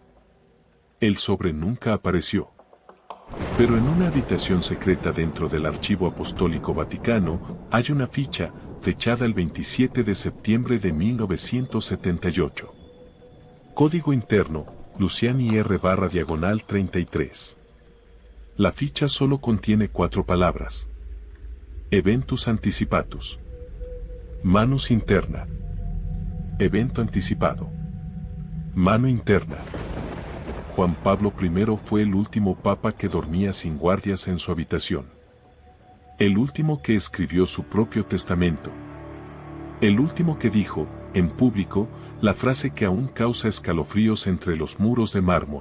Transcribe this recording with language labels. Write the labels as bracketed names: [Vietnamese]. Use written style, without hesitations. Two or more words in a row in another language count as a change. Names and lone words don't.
[Spanish] El sobre nunca apareció. Pero en una habitación secreta dentro del Archivo Apostólico Vaticano, hay una ficha, fechada el 27 de septiembre de 1978. Código interno, Luciani R/33. La ficha solo contiene 4 palabras. [Latin] Eventus anticipatus. Manus interna. [Spanish] Evento anticipado. Mano interna. Juan Pablo I fue el último papa que dormía sin guardias en su habitación. El último que escribió su propio testamento. El último que dijo, en público, la frase que aún causa escalofríos entre los muros de mármol.